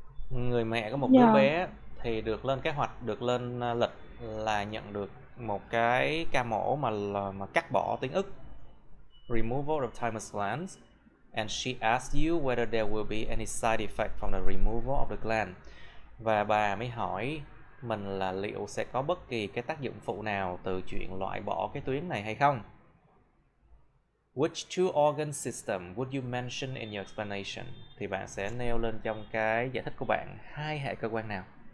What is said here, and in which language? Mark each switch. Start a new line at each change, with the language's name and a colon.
Vietnamese: Người mẹ có một đứa bé thì được lên kế hoạch, được lên lịch là nhận được một cái ca mổ mà cắt bỏ tuyến ức.
English: Removal of thymus glands. And she asked you whether there will be any side effect from the removal of the gland.
Vietnamese: Và bà mới hỏi mình là liệu sẽ có bất kỳ cái tác dụng phụ nào từ chuyện loại bỏ cái tuyến này hay không.
English: Which two organ system would you mention in your explanation?
Vietnamese: Thì bạn sẽ nêu lên trong cái giải thích của bạn hai hệ cơ quan nào?